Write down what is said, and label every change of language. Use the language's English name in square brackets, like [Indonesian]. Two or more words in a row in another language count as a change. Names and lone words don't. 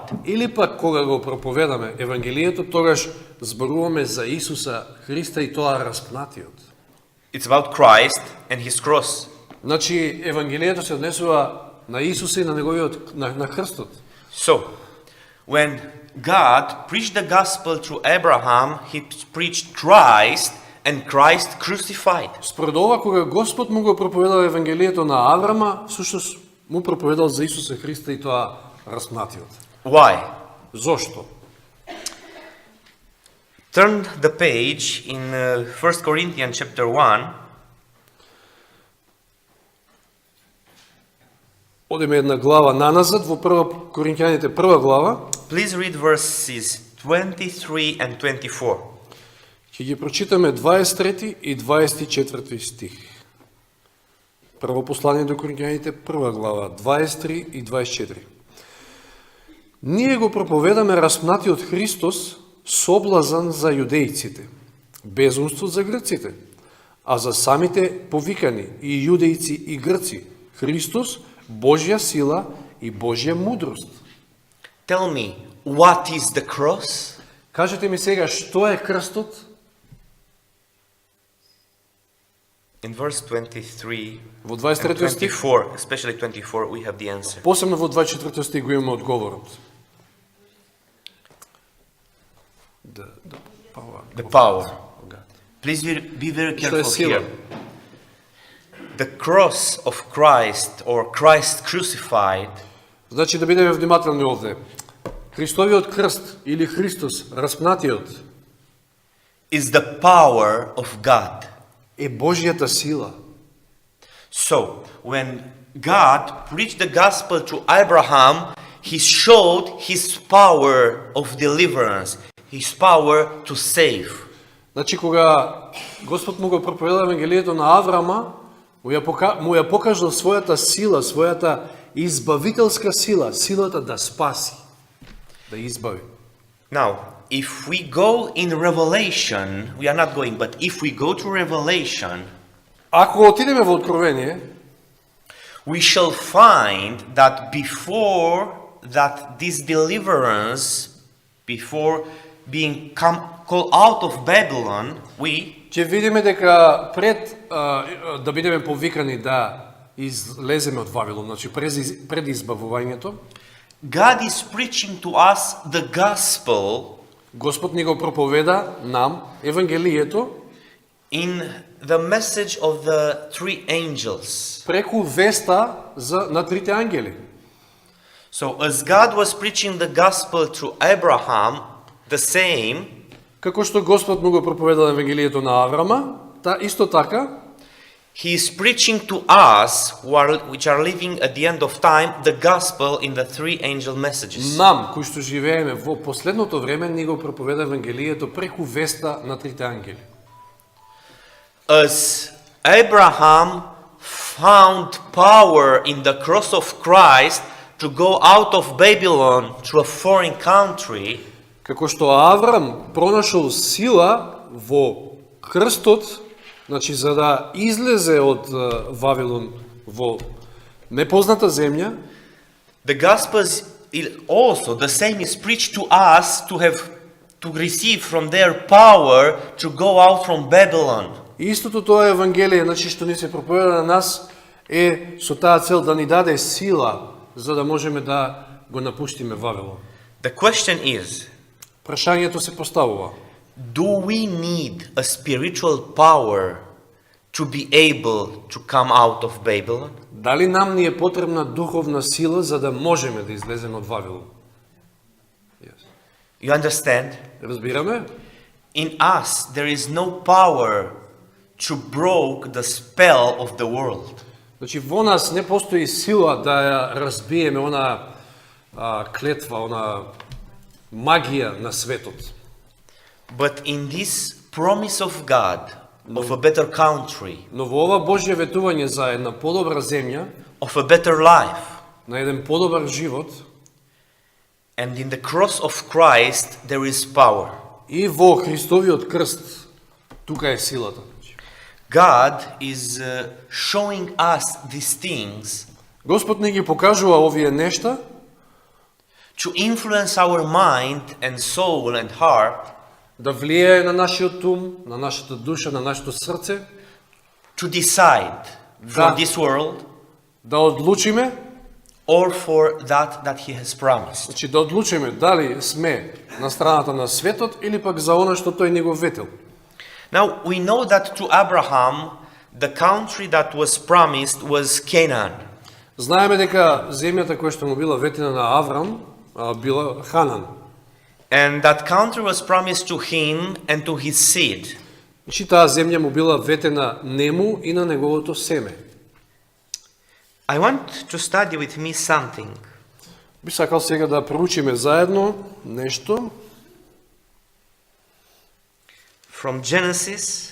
[Macedonian] Или пак кога го проповедаме Евангелието, тогаш зборуваме за Исуса Христа и тоа распнатиот. [English] It's about Christ and his cross. [Macedonian] Значи Евангелието се однесува на Исуса и на неговиот на крстот. [English] So, when God preached the gospel through Abraham, he preached Christ and Christ crucified. [Macedonian] Според ова, кога Господ му го проповедал Евангелието на Аврама, всушност му проповедал за Исуса Христа и тоа распнатиот. [English] Why? [Macedonian] Зошто? [English] Turn the page in 1 Corinthians chapter 1. [Macedonian] Одиме една глава наназад во Коринќаните прва глава. [English] Please read verses 23 and 24. [Macedonian] Ќе ги прочитаме 23 и 24 стих. Прво послание до Коринќаните прва глава, 23 и 24. Ние го проповедаме распнатиот Христос, соблазан за јудејците, безумство за грците, а за самите повикани и јудејци и грци, Христос, Божја сила и Божја мудрост. [English] Tell me, what is the cross? [Macedonian] Кажете ми сега, што е крстот? [English] In verse 23 [Macedonian] Во [English] and [Macedonian] 23 стих, [English] 24, especially 24, we have the answer. [Macedonian] посебно во 24 стих го имаме одговорот. [English] The power. The power. of God. Please be very [Macedonian] Што е [English] careful [Macedonian] сила? [English] here. The cross of Christ or Christ crucified [Macedonian] Значи да бидеме внимателни овде. Христовиот крст или Христос распнатиот [English] is the power of God. [Macedonian] е Божјата сила. [English] So, when God preached the gospel to Abraham, he showed his power of deliverance, his power to save. [Macedonian] Значи кога Господ му го проповедал Евангелието на Аврама, му ја покажал својата сила, својата избавителска сила, силата да спаси, да избави. [English] Now, if we go in Revelation, we are not going, but if we go to Revelation, [Macedonian] Ако отидеме во Откровение, [English] we shall find that before that this deliverance, before being called out of Babylon, [Macedonian] ќе видиме дека пред да бидеме повикани да излеземе од Вавилон, значи пред избавувањето, [English] God is preaching to us the gospel [Macedonian] Господ ни го проповеда нам Евангелието [English] in the message of the three angels. [Macedonian] преку веста на трите ангели. [English] So as God was preaching the gospel to Abraham, the same, [Macedonian] Како што Господ му го проповедал Евангелието на Аврама, исто така, [English] He is preaching to us, which are living at the end of time, the gospel in the three angel messages. [Macedonian] нам, кои што живееме во последното време, ни го проповеда Евангелието преку веста на трите ангели. [English] As Abraham found power in the cross of Christ to go out of Babylon to a foreign country, [Macedonian] Како што Аврам пронашол сила во крстот, значи за да излезе од Вавилон во непозната земја, [English] the gospel is also the same is preached to us to receive from their power to go out from Babylon. [Macedonian] истото тоа Евангелие, значи што ни се проповеда на нас, е со таа цел да ни даде сила за да можеме да го напуштиме Вавилон. [English] The question is, [Macedonian] Прашањето се поставува: [English] do we need a spiritual power to be able to come out of Babylon? [Macedonian] дали нам ни е потребна духовна сила за да можеме да излеземе од Вавилон? [English] You understand? [Macedonian] Разбираме? [English] In us, there is no power to break the spell of the world. [Macedonian] Значи во нас не постои сила да ја разбиеме она клетва, она магија на светот. [English] But in this promise of God, of a better country, [Macedonian] Но во ова Божје ветување за една подобра земја, [English] of a better life, [Macedonian] на еден подобар живот, [English] and in the cross of Christ there is power. [Macedonian] и во Христовиот крст, тука е силата. [English] God is showing us these things [Macedonian] Господ ни ги покажува овие нешта [English] to influence our mind and soul and heart [Macedonian] да влијае на нашиот ум, на нашата душа, на нашето срце, [English] to decide for [Macedonian] Да. [English] this world [Macedonian] да одлучиме, [English] or for that He has promised. [Macedonian] значи да одлучиме дали сме на страната на светот или пак за она што тој ни го ветил. [English] Now we know that to Abraham the country that was promised was Canaan. [Macedonian] Знаеме дека земјата која што му била ветена на Аврам била Ханан. [English] And that country was promised to him and to his seed. [Macedonian] Значи таа земја му била ветена нему и на неговото семе. [English] I want to study with me something. [Macedonian] Би сакал сега да проучиме заедно нешто [English] From Genesis